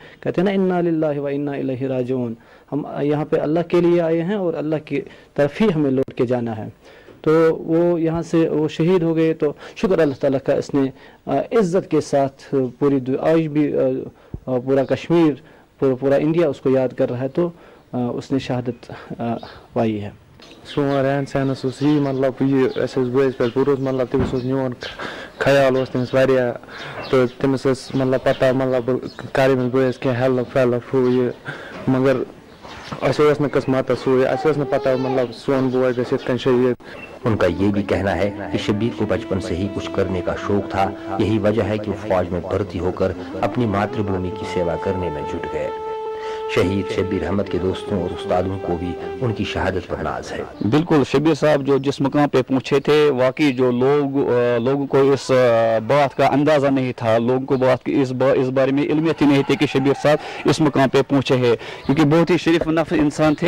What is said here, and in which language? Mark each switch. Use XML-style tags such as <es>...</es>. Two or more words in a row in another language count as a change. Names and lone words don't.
<ur>کہتے ہیں نا</ur> <ar>انا للہ و انا الیہ راجعون،</ar> <ur>ہم یہاں پہ اللہ کے لیے آئے ہیں اور اللہ کی طرف ہی ہمیں لوٹ کے جانا ہے۔ تو وہ یہاں سے وہ شہید ہو گئے۔ تو شکر اللہ تعالیٰ کا، اس نے عزت کے ساتھ آج بھی پورا کشمیر پورا انڈیا اس کو یاد کر رہا ہے۔ تو اس نے شہادت پائی ہے۔</ur> <ks>سون رہن سہن یہ مطلب یہ بٲیِس پٮ۪ٹھ بروس، مطلب تٔمِس اوس میون خیال اوس تٔمِس واریاہ، تہٕ تٔمِس ٲس مطلب پتہ مطلب بہٕ کَرٕ أمِس بٲیِس کینٛہہ ہیلٕپ ویلٕپ ہُہ یہِ، مگر اَسہِ اوس نہٕ قٕسمَتَس سُے، اَسہِ ٲس نہٕ پتہ مطلب سون بوے گژھِ یِتھ کٔنۍ شہید۔</ks> <ur>ان کا یہ بھی کہنا ہے کہ شبیر کو بچپن سے ہی کچھ کرنے کا شوق تھا، یہی وجہ ہے کہ وہ فوج میں بھرتی ہو کر اپنی ماتر بھومی کی سیوا کرنے میں جٹ گئے۔ شہید شبیر احمد کے دوستوں اور استادوں کو بھی ان کی شہادت پر ناز ہے۔ بالکل، شبیر صاحب جو جس مقام پہ پہنچے تھے، واقعی جو لوگوں کو اس بات کا اندازہ نہیں تھا، لوگوں کو اس بارے میں علمیت ہی نہیں تھی کہ شبیر صاحب اس مقام پہ پہنچے ہیں، کیونکہ بہت ہی شریف نفس انسان تھے۔</ur>